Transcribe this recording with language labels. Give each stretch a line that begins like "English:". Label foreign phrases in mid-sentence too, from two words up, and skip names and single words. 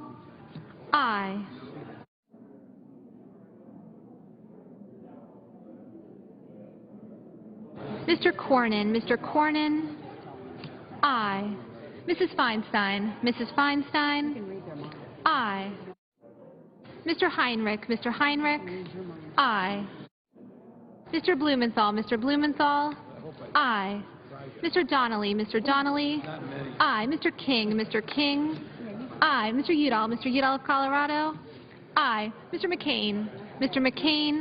English: Aye. Mr. Cornyn. Mr. Cornyn. Aye. Mrs. Feinstein. Mrs. Feinstein. Aye. Mr. Heinrich. Mr. Heinrich. Aye. Mr. Blumenthal. Mr. Blumenthal. Aye. Mr. Donnelly. Mr. Donnelly. Aye. Mr. King. Mr. King. Aye. Mr. Udall. Mr. Udall of Colorado. Aye. Mr. McCain. Mr. McCain.